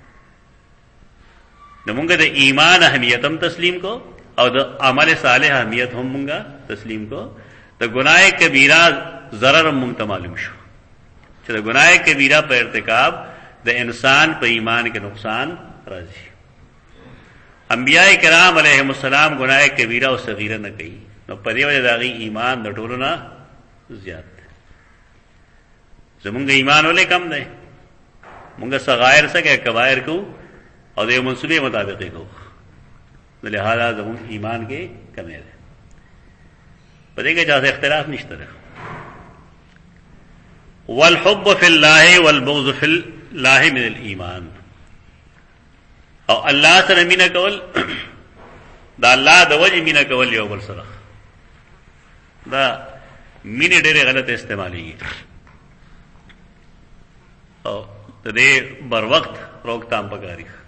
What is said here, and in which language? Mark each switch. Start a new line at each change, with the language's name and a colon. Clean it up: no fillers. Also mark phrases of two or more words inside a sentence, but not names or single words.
Pashto: نو موږ د ایمان اهمیت هم تسلیم کو او د عمل صالح اهمیت هم موږ تسلیم کو. د گناہ کبیرہ ضرر موږ ته معلوم شو چې د گناہ کبیرہ په ارتکاب د انسان په ایمان کې نقصان راځي. انبیاء کرام علیہم السلام گناہ کبیرہ او صغیرہ نه کوي، نو په دې وجه داغي ایمان د ټولو نه زیات دی. زمونږ ایمان ولې کم دی؟ مونږ صغائر څخه کبائر کو او د منصوبې مطابق کو، لہذا زمونږ ایمان کې کمی ده. په دې کې ځکه اختلاف نشته ده.
Arabic: والحب فی الله والبغض فی الله من الایمان،
Pashto: او الله سره مینا کول دا الله د وجه مینا کول یو بل سره، دا مینه ډېره غلط استعمالي او د دې بر وخت روکتام پکاري.